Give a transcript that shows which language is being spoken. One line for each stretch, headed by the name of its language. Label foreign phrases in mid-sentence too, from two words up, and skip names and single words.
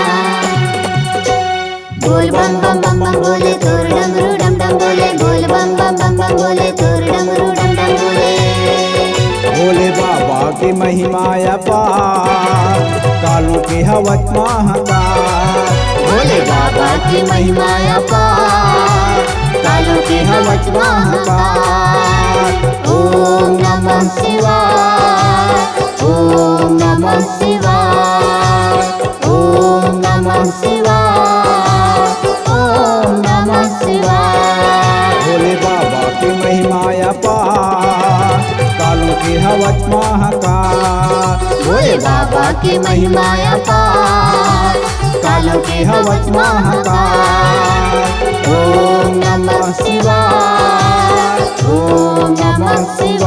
Hindi: बोल बम बम बम बम बोले तोर डमरू डम डम बोले, बोल बम बम बम बम बोले तोर डमरू डम डम बोले। भोले बाबा की महिमा अपार, कालों की हवस महाकाल। भोले बाबा की महिमा अपार, कालों की हवस महाकाल।
Sanskrit: ओम नमः शिवाय, ओम नमः शिवाय, ओम नमः शिवाय, ओम नमः शिवाय।
Hindi: भोले बाबा की महिमा अपार, कालों की हवस महाकाल। भोले बाबा की महिमा अपार, कालों की हवस महाकाल।
Sanskrit: ओम नमः शिवाय, ओम नमः